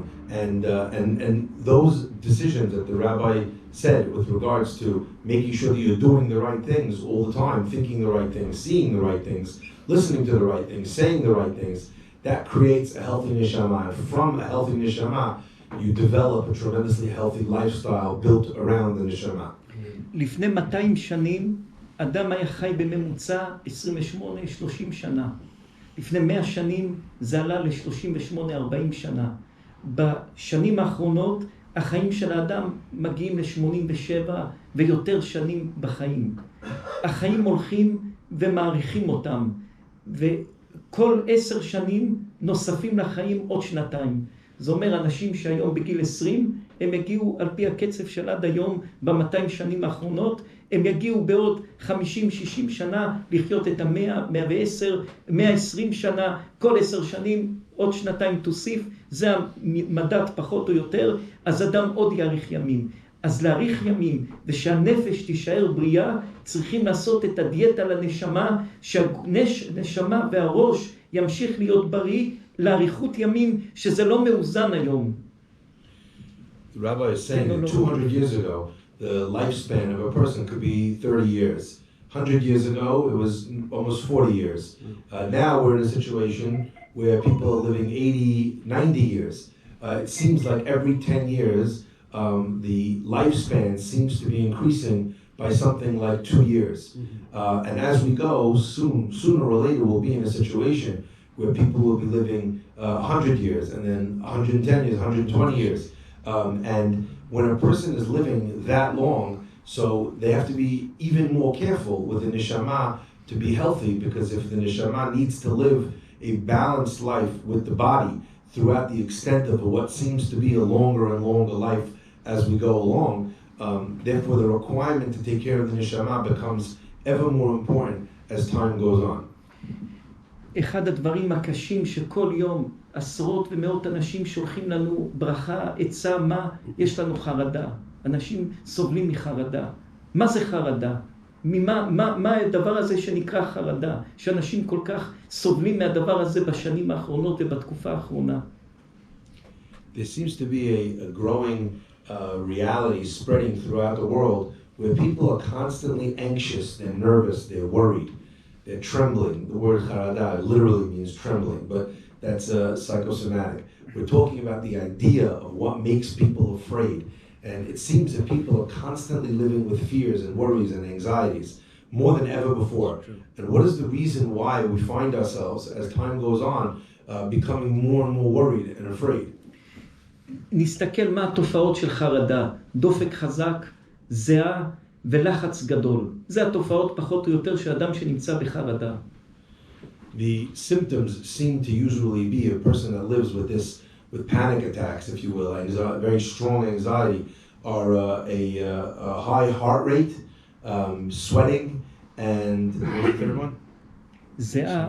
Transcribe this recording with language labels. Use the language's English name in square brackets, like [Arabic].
[English] And those decisions that the rabbi said with regards to making sure that you're doing the right things all the time, thinking the right things, seeing the right things, listening to the right things, saying the right things, that creates a healthy neshama. And from a healthy neshama, you develop a tremendously healthy lifestyle built around the neshama. [Hebrew] לפני 200 שנים, אדם היה חי בממוצע 28-30 שנה. לפני 100 שנים זה עלה ל-38-40 שנה. בשנים האחרונות, החיים של האדם מגיעים ל-87 ויותר שנים בחיים. החיים הולכים ומעריכים אותם, וכל 10 שנים נוספים לחיים עוד 2. זה אומר, אנשים שהיום בגיל 20, הם יגיעו על פי הקצב של עד היום, ב-200 שנים האחרונות, הם יגיעו בעוד 50-60 שנה לחיות את 100, 110, 120 שנה, כל 10 שנים, עוד 2 תוסיף, זה המדד פחות או יותר, אז אדם עוד יאריך ימים. אז להאריך ימים ושהנפש תישאר בריאה, צריכים לעשות את הדיאטה לנשמה, שהנשמה והראש ימשיך להיות בריא, לאריכות ימים, שזה לא מאוזן היום. [English] The rabbi is saying that 200 years ago, the lifespan of a person could be 30 years. 100 years ago, it was almost 40 years. Now we're in a situation where people are living 80, 90 years. It seems like every 10 years, the lifespan seems to be increasing by something like 2 years. And as we go, sooner or later, we'll be in a situation where people will be living 100 years, and then 110 years, 120 years. And when a person is living that long, so they have to be even more careful with the neshama to be healthy, because if the neshama needs to live a balanced life with the body throughout the extent of what seems to be a longer and longer life as we go along, therefore the requirement to take care of the neshama becomes ever more important as time goes on. [Hebrew] אחד הדברים הקשים שכל יום עשרות ומאות אנשים שולחים לנו ברכה, עצה, מה? יש לנו חרדה. אנשים סובלים מחרדה. מה זה חרדה? מה הדבר הזה שנקרא חרדה? שאנשים כל כך סובלים מהדבר הזה בשנים האחרונות ובתקופה האחרונה. [English] There seems to be a growing reality spreading throughout the world where people are constantly anxious, they're nervous, they're worried. They're trembling. The word charada literally means trembling, but that's psychosomatic. We're talking about the idea of what makes people afraid. And it seems that people are constantly living with fears and worries and anxieties more than ever before. And what is the reason why we find ourselves, as time goes on, becoming more and more worried and afraid? [Hebrew] נסתכל מה התופעות של חרדה. דופק חזק, זיעה, ולחץ גדול. זה התופעות פחות או יותר שאדם שנמצא בחרדה. [English] The symptoms seem to usually be a person that lives with panic attacks, if you will, anxiety, very strong anxiety, are a high heart rate, sweating, and what's the third one? [Hebrew] זיעה,